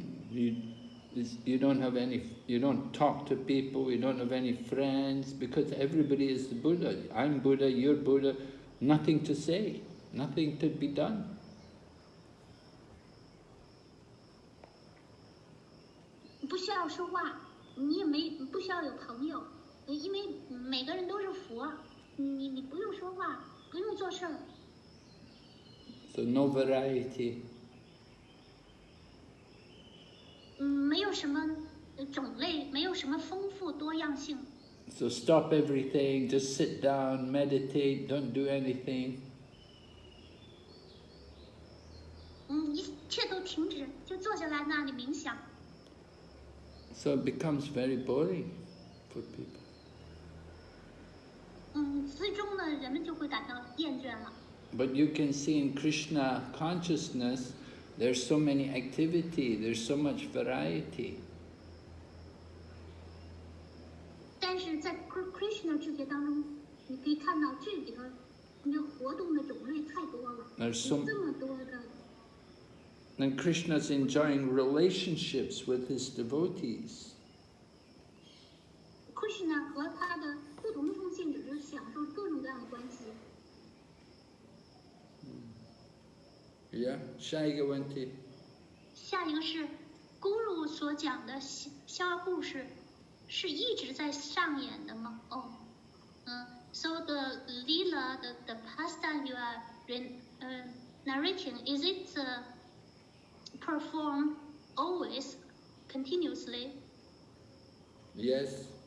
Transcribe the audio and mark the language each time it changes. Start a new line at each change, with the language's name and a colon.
English: You don't have any. You don't talk to people. You don't have any friends because everybody is the Buddha. I'm Buddha. You're Buddha. Nothing to say. Nothing to be done.
Chinese: 不需要说话，你也不需要有朋友，因为每个人都是佛，你不用说话，不用做事儿。
English: So no variety.
Chinese: 没有什么种类，没有什么丰富多样性。
English: So stop everything, just sit down, meditate, don't do anything.
Chinese: 一切都停止，就坐下来那里冥想。
English: So it becomes very boring for people.
Chinese: 最终呢，人们就会感到厌倦了。
English: But you can see in Krishna consciousness, there's so many activity, there's so much variety.
Chinese: 但是在 Krishna 智觉当中，你可以看到这里头，你的活动的种类太多了，有这么多的。
English: And Krishna's enjoying relationships with his devotees.
Chinese: Krishna 和他的不同的奉献者是享受各种各样的关系。 Yeah,下一个问题。下一个是 Guru 所讲的逍遥故事，是一直在上演的吗？
English: So the lila, the pastime you are narrating, is it performed always, continuously? Yes.